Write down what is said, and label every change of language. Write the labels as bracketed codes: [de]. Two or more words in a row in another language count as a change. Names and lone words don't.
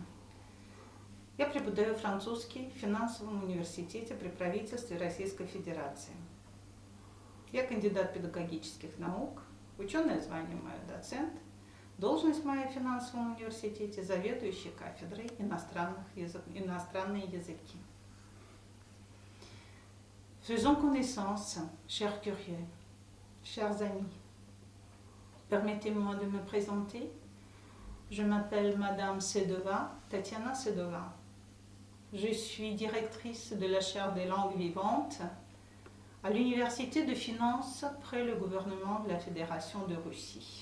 [ru] Я преподаю французский в финансовом университете при правительстве Российской Федерации. Я кандидат педагогических наук, ученое звание мое доцент, должность моя в финансовом университете заведующий кафедрой иностранные языки. [fr] Faisons connaissance, chers curieux, chers amis. Permettez-moi de me présenter. Je m'appelle Madame Sedova, Tatiana Sedova. Je suis directrice de la chaire des langues vivantes à l'Université de Finance près le gouvernement de la Fédération de Russie.